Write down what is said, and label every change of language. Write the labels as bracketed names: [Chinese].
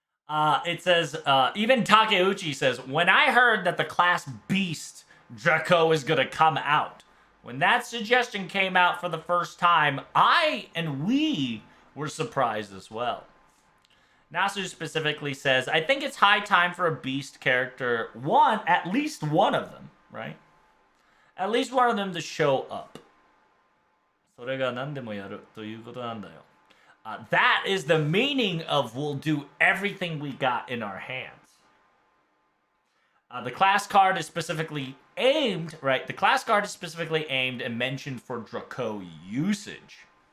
[English] It says, even Takeuchi says, when I heard that the class Beast Draco is gonna come out, when that suggestion came out for the first time, we were surprised as well. Nasu specifically says, I think it's high time for a Beast character, at least one of them, right? At least one of them to show up. [Japanese] それが何でもやるということなんだよ。 [English] That is the meaning of we'll do everything we got in our hands. The class card is specifically aimed, right? The class card is specifically aimed and mentioned for Draco usage.